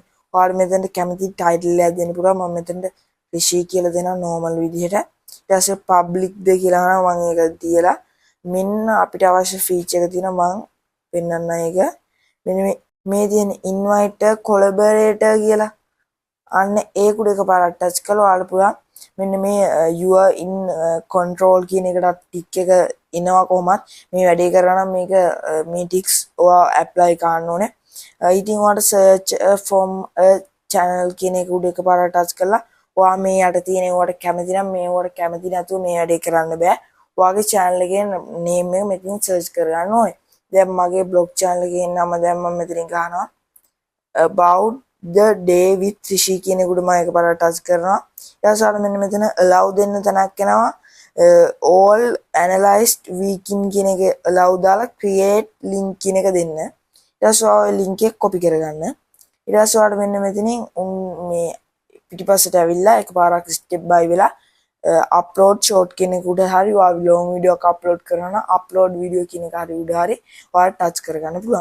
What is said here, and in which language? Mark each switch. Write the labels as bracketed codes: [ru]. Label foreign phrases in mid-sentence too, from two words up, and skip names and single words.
[si] ඔයාලට මෙතනට කැමති title එකක් දෙන්න පුළුවන්. මම මෙතනට රිෂී කියලා දෙනවා normal විදිහට. ඊට පස්සේ public ද කියලා අහනවා මම ඒක තියලා මෙන්න අපිට අවශ්‍ය feature එක තියෙනවා මම පෙන්නන්න ඒක. මෙන්න මේ තියෙන [en] invite collaborator [si] කියලා අන්න ඒ කුඩ එකපාරක් ටච් කළා ඔයාලට පුළුවන් මෙන්න මේ [en] you are in control [si] කියන එකට ටික් එක එනවා කොහොමත් මේ වැඩේ කරා නම් මේක මේ ටික්ස් ඔයා ඇප්ලයි කරන්න ඕනේ. ඉතින් ඔයාලට [en] search from a channel [si] කියන එක උඩ එකපාරක් ටච් කළා ඔයා මේ යට තියෙන ඒවට කැමති නම් මේවට කැමති නැතුව මේ වැඩේ කරන්න බෑ. ඔයාගේ channel එකේ name එක මෙතනින් search කරගන්න ඕනේ. දැන් මගේ [en] blog channel [si] එකේ නම දැන් මම මෙතනින් ගහනවා [en] about the day with Rishi [si] කියන එකට මම එකපාරට ටච් කරනවා. ඊට පස්සේ මෙන්න මෙතන allow දෙන්න තැනක් එනවා. [en] all analyzed weekend [si] කියන එක allow දාලා [en] create link [si] කියන එක දෙන්න. ඊට පස්සේ ඔය link එක copy කරගන්න. ඊට පස්සේ ඔයාලට මෙන්න මෙතනින් මේ පිටිපස්සට ඇවිල්ලා එකපාරක් [en] step by [si] වෙලා [en] upload short [si] කියන එක උඩ හරි ඔයා [en] long video [si] එකක් upload කරනවා නම් [en] upload video [si] කියන එක හරි උඩ හරි ඔයාලට touch කරගන්න පුළුවන්.